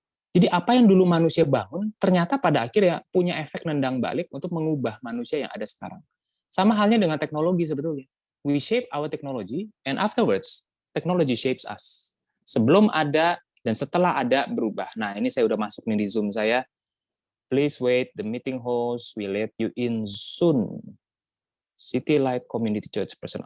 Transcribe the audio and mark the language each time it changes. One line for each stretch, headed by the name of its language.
Indonesian: Jadi apa yang dulu manusia bangun, ternyata pada akhirnya punya efek nendang balik untuk mengubah manusia yang ada sekarang. Sama halnya dengan teknologi sebetulnya.
English: We shape our technology, and afterwards, technology shapes us.
Indonesian: Sebelum ada dan setelah ada berubah. Nah, ini saya udah masuk nih di Zoom saya.
English: Please wait, the meeting host will let you in soon. City Light Community Church person.